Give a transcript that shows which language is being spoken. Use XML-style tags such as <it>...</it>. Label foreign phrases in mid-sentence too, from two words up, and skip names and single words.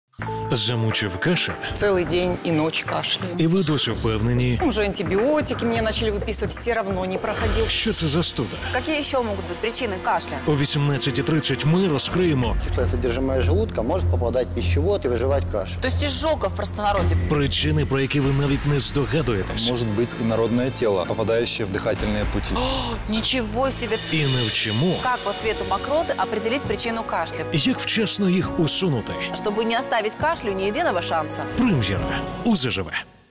<uk>Замучив кашель?</uk> <ru>Целый день и ночь кашляю.</ru> <uk>І ви досі впевнені,</uk> <ru>Уже антибиотики мне начали выписывать, все равно не проходил.</ru> <uk>що це застуда?</uk> <ru>Какие еще могут быть причины кашля?</ru> <uk>О 18:30 ми розкриємо</uk> <ru>Кислое содержимое желудка может попадать в пищевод и вызывать кашель. То есть изжога в простонародье.</ru> <uk>причини, про які ви навіть не здогадуєтесь.</uk> <ru>Может быть инородное тело, попадающее в дыхательные пути. Ничего себе!</ru> <uk>І навчимо,</uk> <ru>Как по цвету мокроты определить причину кашля?</ru> <uk>як вчасно їх усунути.</uk> <ru>Чтобы не оставить кашлю ни единого шанса.</ru> <uk>Прем'єра у ЗЖВ.</uk>